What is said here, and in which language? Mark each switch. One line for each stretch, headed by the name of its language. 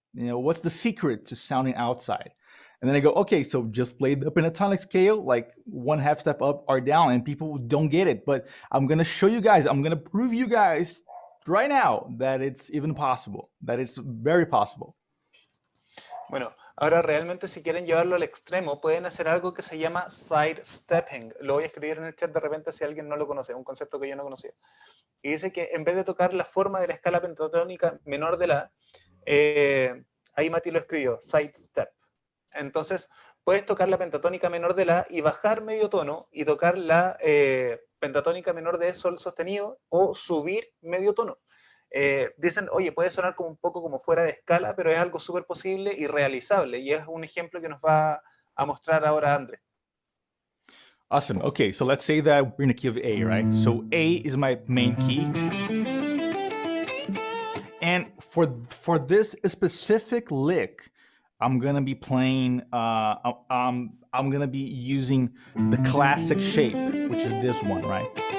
English: What's the secret to sounding outside? And then I go, okay, so just play the pentatonic scale, like 1/2 step up or down, and people don't get it. But I'm gonna show you guys, I'm gonna prove you guys right now that it's even possible, that it's very possible.
Spanish: Bueno, ahora realmente si quieren llevarlo al extremo, pueden hacer algo que se llama sidestepping. Lo voy a escribir en el chat de repente si alguien no lo conoce, un concepto que yo no conocía. Y dice que en vez de tocar la forma de la escala pentatónica menor de la, ahí Mati lo escribió, sidestep. Entonces, puedes tocar la pentatónica menor de la y bajar medio tono y tocar la pentatónica menor de sol sostenido o subir medio tono. Dicen, oye, puede sonar como un poco como fuera de escala, pero es algo súper posible y realizable. Y es un ejemplo que nos va a mostrar ahora André.
English: Awesome. Okay, so let's say that we're in a key of A, right? So A is my main key. And for this specific lick, I'm gonna be playing. I'm gonna be using the classic shape, which is this one, right?